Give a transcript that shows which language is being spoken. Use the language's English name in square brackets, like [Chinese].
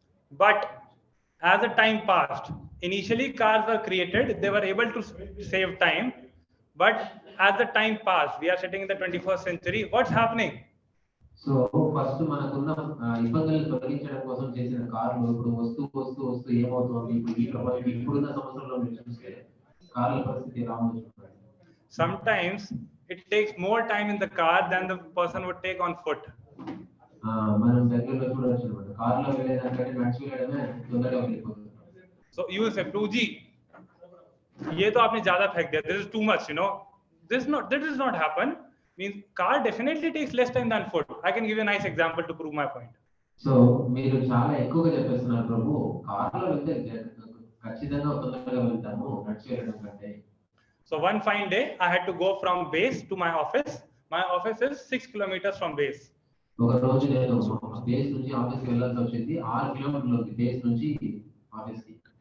[English] But as the time passed, initially cars were created, they were able to save time. But as the time passed, we are sitting in the 21st century, what's happening? [Telugu] So first మనకున్న ఇబ్బందులను తొలగించడం కోసం చేసిన కార్లు ఇప్పుడు వస్తూ ఏమవుతుంది ఇప్పుడున్న సంవత్సరంలో మీరు చూస్తే కార్ల పరిస్థితి ఎలా ఉంది. [English] Sometimes it takes more time in the car than the person would take on foot. [Telugu] మనం దగ్గరలో చూడొచ్చు అన్నమాట. కార్లో వెళ్ళేదానికంటే నడిచి వెళ్ళడమే తొందరగా వెళ్ళిపోతుంది. [English] So you say 2G, [Hindi] ये तो आपने ज़्यादा फेंक दिया. [English] This is too much, you know. This does not happen. Means car definitely takes less time than foot. I can give you a nice example to prove my point. [Telugu] So మీరు చాలా ఎక్కువగా చెప్పేస్తున్నారు ప్రభు. కార్లో వెళ్తే ఖచ్చితంగా తొందరగా వెళ్తాము నడిచి వెళ్ళడం కంటే. [English] So one fine day, I had to go from base to my office. My office is 6 kilometers from base. [Telugu] ఒక రోజు నేను బేస్ నుంచి ఆఫీస్కి వెళ్ళాల్సి వచ్చింది 6 కిలోమీటర్లు బేస్ నుంచి ఆఫీస్కి.